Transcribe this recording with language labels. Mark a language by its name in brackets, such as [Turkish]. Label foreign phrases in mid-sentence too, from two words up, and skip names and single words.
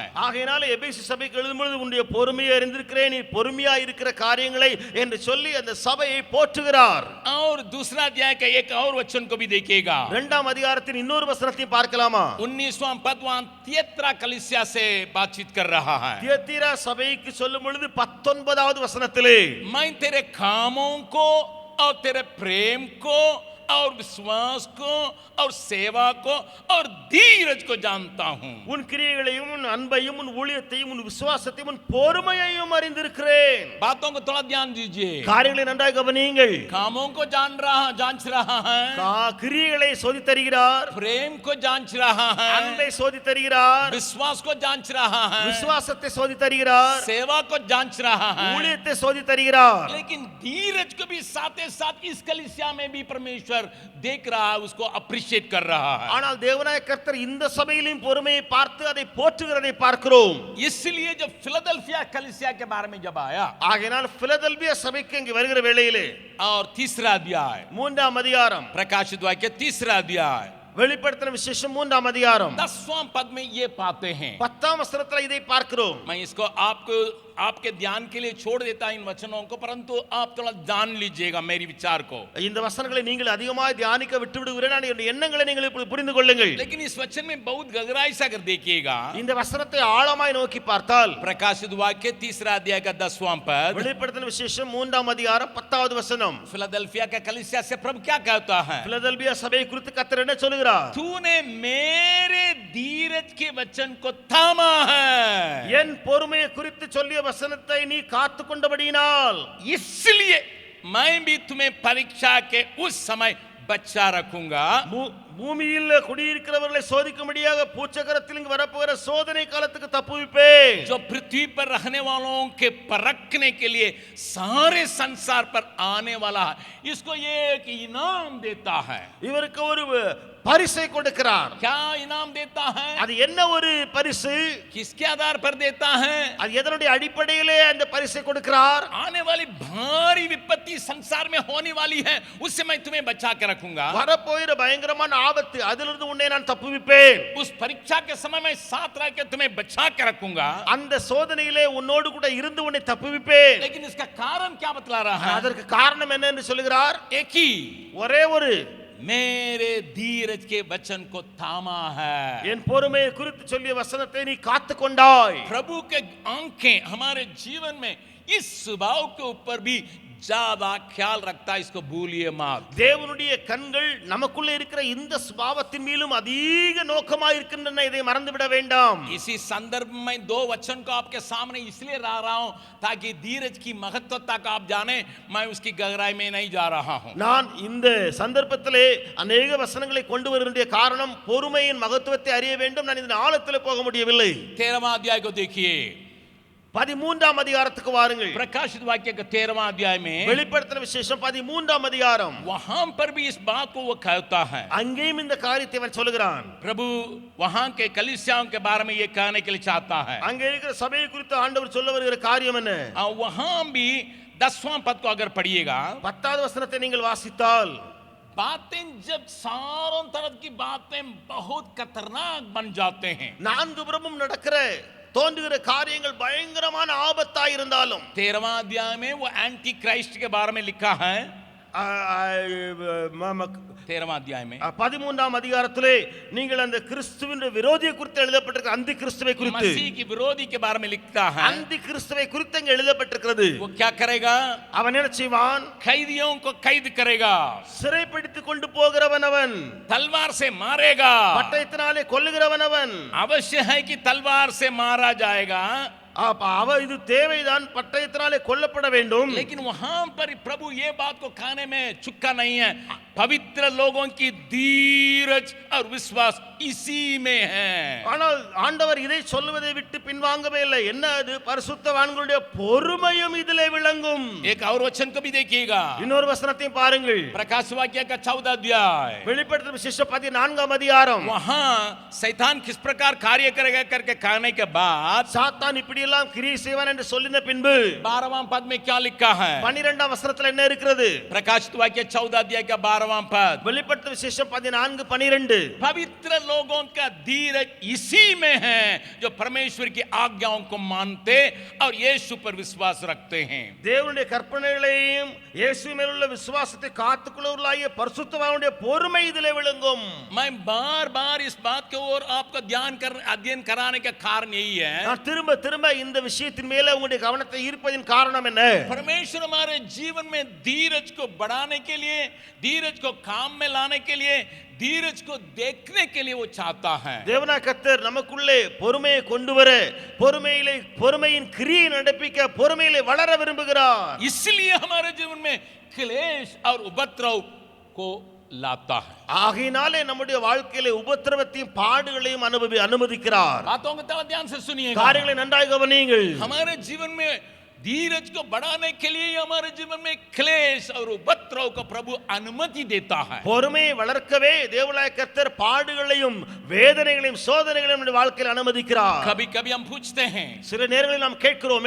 [Tamil] ஆகையினால எபேசு சபைக்கு எழுதும் பொழுது உன்னுடைய பொறுமையை அறிந்திருக்கிறேன், நீ பொறுமையாய் இருக்கிற காரியங்களை என்று சொல்லி அந்த சபையை போற்றுகிறார். [Hindi] और दूसरा अध्याय का एक और वचन को भी देखिएगा, [Tamil] இரண்டாம் அதிகாரத்தின் இன்னொரு வசனத்தையும் பார்க்கலாமா? [Hindi] 19वां पद वहां तियत्रा कलीसिया से बातचीत कर रहा है. [Tamil] தியத்தீரா சபைக்கு சொல்லும் பொழுது 19வது வசனத்திலே, [Hindi] मैं तेरे कामों को और तेरे प्रेम को और विश्वास को और सेवा को और धीरज को जानता हूं. [Tamil] உன் கிரியைகளையும் உன் அன்பையும் உன் ஊழியத்தையும் உன் விசுவாசத்தையும் உன் பொறுமையையும் அறிந்திருக்கிறேன். [Hindi] बातों को थोड़ा ध्यान दीजिए. [Tamil] காரியங்களை நன்றாக கவனியுங்கள். [Hindi] कामों को जांच रहा है, [Tamil] கிரியைகளை சோதித்தருகிறார், [Hindi] प्रेम को जांच रहा है, [Tamil] அன்பை சோதித்தருகிறார், [Hindi] विश्वास को जांच रहा है, [Tamil] விசுவாசத்தை சோதித்தருகிறார், [Hindi] सेवा को जांच रहा है. [Tamil] ஊழியத்தை சோதித்தருகிறார். [Hindi] लेकिन धीरज को भी साथ ही साथ इस कलीसिया में भी परमेश्वर देख रहा है, उसको अप्रिशिएट कर रहा है. [Tamil] ஆனால் தேவனாய கர்த்தர் இந்த சபையிலும் பொறுமையை பார்த்து அதை போற்றுகிறதை பார்க்கிறோம். [Hindi] इसलिए जब फिलाडेल्फिया कलीसिया के बारे में जब आया, [Tamil] ஆகையால் பிலதெல்பியா சபைக்கு இங்கு வருகிற வேளையிலே [Hindi] और तीसरा अध्याय, [Tamil] மூன்றாம் அதிகாரம், [Hindi] प्रकाशित वाक्य तीसरा अध्याय, [Tamil] வெளிப்படுத்தின விசேஷம் மூன்றாம் அதிகாரம் [Hindi] 10वां पद में ये पाते हैं. [Tamil] 10ஆம் வசனத்தில் இதை பார்க்கிறோம். [Hindi] मैं इसको आपके ध्यान के लिए छोड़ देता इन वचनों को, परंतु आप थोड़ा जान लीजिएगा मेरी विचार को. [Tamil] இந்த वचनங்களை நீங்கள் அதிகமாக தியானிக்க விட்டு விடுகிறேன், நான் என்னுடைய எண்ணங்களை நீங்கள் இப்படி புரிந்து கொள்ளுங்கள். [Hindi] लेकिन इस वचन में बहुत गहराई से अगर देखिएगा, [Tamil] இந்த வசனத்தை ஆழமாய் நோக்கி பார்த்தால், [Hindi] प्रकाशित वाक्य तीसरा अध्याय का 10वां पद, [Tamil] வெளிப்படுத்தின விசேஷம் மூன்றாம் அதிகாரம் 10வது வசனம், [Hindi] फिलाडेल्फिया का कलीसिया से प्रभु क्या कहता है, [Tamil] பிலதெல்பியா சபையை குறித்து கர்த்தர் என்ன சொல்கிறார்? [Hindi] तूने मेरे धीरज के वचन को थामा है, [Tamil] என் பொறுமையை குறித்து சொல்லிய வசனத்தை நீ காத்து கொண்டபடியினால் [Hindi] इसलिए मैं भी तुम्हें परीक्षा के उस समय बचा रखूंगा. [Tamil] பூமியில் குடியிருக்கிறவர்களை சோதிக்கும்படியாக பூச்சக்கரத்தில் இங்கு வரப்போகிற சோதனை காலத்துக்கு தப்புவிப்பேன். [Hindi] जो पृथ्वी पर रहने वालों के परखने के लिए सारे संसार पर आने वाला है, इसको ये एक इनाम देता है. [Tamil] இவருக்கு ஒரு பரிசை கொடுக்கிறார். [Hindi] क्या इनाम देता है, [Tamil] அது என்ன ஒரு பரிசு? [Hindi] किसके आधार पर देता है, [Tamil] அது எதனுடைய அடிப்படையிலே அந்த பரிசை கொடுக்கிறார்? [Hindi] आने वाली भारी विपत्ति संसार में होने वाली है, उससे मैं तुम्हें बचा के रखूंगा. [Tamil] வரப்போகிற பயங்கரமான ஆபத்து, அதிலிருந்து உன்னை நான் தப்புவிப்பேன். [Hindi] उस परीक्षा के समय मैं साथ रह के तुम्हें बचा के रखूंगा. [Tamil] அந்த சோதனையிலே உன்னோடு கூட இருந்து உன்னை தப்புவிப்பேன். [Hindi] लेकिन इसका कारण क्या बतला रहा है, [Tamil] அதற்கு காரணம் என்ன என்று சொல்கிறார்? [Hindi] एक ही, [Tamil] ஒரே ஒரு, [Hindi] मेरे धीरज के वचन को थामा है. [Tamil] என் பொறுமையை குறித்து சொல்லிய வசனத்தை நீ காத்து கொண்டாய். [Hindi] प्रभु के आंखें हमारे जीवन में इस स्वभाव के ऊपर भी ज्यादा ख्याल रखता है, इसको भूलिए मत. [Tamil] தேவனுடைய கண்கள் நமக்குள்ள இருக்கிற இந்த சுபாவத்தின் மேலும் அதிக நோக்கமாக இருக்கின்றன, இதை மறந்து விட வேண்டாம். [Hindi] इसी संदर्भ में दो वचन को आपके सामने इसलिए ला रहा हूं ताकि धीरज की महत्वता को आप जाने, मैं उसकी गहराई में नहीं जा रहा हूं. [Tamil] நான் இந்த சந்தர்ப்பத்திலே अनेक வசனங்களை கொண்டு வருகின்ற காரணம் பொறுமையின் மகத்துவத்தை அறிய வேண்டும். நான் இதன் ஆழத்தில் போக முடியவில்லை. [Hindi] 13वां अध्याय को देखिए, [Tamil] 13ஆம் அதிகாரத்துக்கு வாருங்கள். [Hindi] प्रकाशित वाक्य के 13वां अध्याय में [Tamil] வெளிப்படுத்தின விசேஷம் 13ஆம் அதிகாரம், [Hindi] वहां पर भी इस बात को वो कहता है. [Tamil] அங்கேயும் இந்த காரியத்தை அவன் சொல்கிறான். [Hindi] प्रभु वहां के कलीसियाओं के बारे में ये कहने के लिए चाहता है. [Tamil] அங்கே இருக்கிற சபையை குறித்து ஆண்டவர் சொல்ல வருகிற காரியம் என்ன? [Hindi] वहां भी 10वां पद को अगर पढ़िएगा, [Tamil] 10வது வசனத்தை நீங்கள் வாசித்தால், [Hindi] बातें जब चारों तरफ की बातें बहुत खतरनाक बन जाते हैं, [Tamil] நான்கு புறமும் நடக்கிற தோன்றுகிற காரியங்கள் பயங்கரமான ஆபத்தாய் இருந்தாலும், [Hindi] 13वां अध्याय में वो [English] anti Christ [Hindi] के बारे में लिखा है. 13वां अध्याय में [Tamil] 13ஆம் அதிகாரத்திலே நீங்கள் அந்த கிறிஸ்துவின் விரோதியை குறித்து எழுதப்பட்டிருக்கிற அந்தி கிறிஸ்துவை குறித்து [Hindi] मसीह की विरोधी के बारे में लिखता है। [Tamil] அந்தி கிறிஸ்துவை குறித்து அங்கே எழுதப்பட்டிருக்கிறது. [Hindi] वो क्या करेगा? [Tamil] அவன் என்ன செய்வான்? [Hindi] कैदियों को कैद करेगा, [Tamil] சிறைப்பிடித்து கொண்டு போகிறவன் அவன், [Hindi] तलवार से मारेगा। [Tamil] பட்டயத்தினாலே கொல்லுகிறவன் அவன். [Hindi] अवश्य है कि तलवार से मारा जाएगा, [Tamil] அவ இது தேவைதான், பட்டயத்தினாலே கொல்லப்பட வேண்டும். [Hindi] लेकिन वहां पर प्रभु ये बात को खाने में चुका नहीं है। पवित्र लोगों की धीरज और विश्वास इसी में है। [Tamil] ஆனால் ஆண்டவர் இதை சொல்வதை விட்டு பின்வாங்கவே இல்லை. என்ன அது? பரிசுத்தவான்களுடைய பொறுமையும் இதிலே விளங்கும். [Hindi] एक और वचन को भी देखिएगा, [Tamil] இன்னொரு வசனத்தையும் பாருங்கள். [Hindi] प्रकाश वाक्य का 14 अध्याय, [Tamil] வெளிப்படுத்தின விசேஷம் 14ஆம் அதிகாரம். [Hindi] वहां शैतान किस प्रकार कार्य करेगा करके कहने के बाद [Tamil] சாத்தான் இப்படி எல்லாம் கிரியை செய்வான் என்று சொல்லின பின்பு [Hindi] 12वां पद में क्या लिखा है? [Tamil] 12ஆம் வசனத்துல என்ன இருக்கிறது? [Hindi] प्रकाशित वाक्य 14 अध्याय का 12वां पद, [Tamil] வெளிப்படுத்தின விசேஷம் 14:12. [Hindi] पवित्र लोगों का धीरज इसी में है जो परमेश्वर की आज्ञाओं को मानते और यीशु पर विश्वास रखते हैं। [Tamil] தேவனுடைய கற்பனைகளையும் இயேசு மேல் உள்ள விசுவாசத்தை காத்துக்கொள்ளுவர்களாகிய பரிசுத்தவான்களுடைய பொறுமை இதிலே விளங்கும். [Hindi] मैं बार-बार इस बात के ओर आपका अध्ययन कराने का कारण यही है, [Tamil] நான் திரும்ப திரும்ப இந்த விஷயத்தின் மேல உங்களுடைய கவனத்தை ஈர்ப்பதின் காரணம் என்ன? [Hindi] परमेश्वर हमारे जीवन में धीरज को बढ़ाने के लिए, धीरज को काम में लाने के लिए, धीरज को देखने के लिए वो चाहता है। [Tamil] தேவனாகிய கர்த்தர் நமக்குள்ளே பொறுமையை கொண்டு வர, பொறுமையின் கிரியை நடப்பிக்க, பொறுமையிலே வளர விரும்புகிறார். [Hindi] इसलिए हमारे जीवन में क्लेश और उपद्रव को लाता है। [Tamil] ஆகையினாலே நம்முடைய வாழ்க்கையிலே உபத்திரவத்தையும் பாடுகளையும் அனுமதிக்கிறார். [Hindi] बातों को ध्यान से सुनिएगा, [Tamil] காரியங்களை நன்றாக கவனியுங்கள். [Hindi] हमारे जीवन में धीरज को बढ़ाने के लिए हमारे जीवन में क्लेश और उपद्रव को प्रभु अनुमति देता है। [Tamil] பொறுமையை வளர்க்கவே தேவனாகிய கர்த்தர் பாடுகளையும் வேதனைகளையும் சோதனைகளையும் நம்முடைய வாழ்க்கையில் அனுமதிக்கிறார். [Hindi] कभी-कभी हम पूछते हैं, [Tamil] சில நேரங்களில் நாம் கேட்கிறோமே,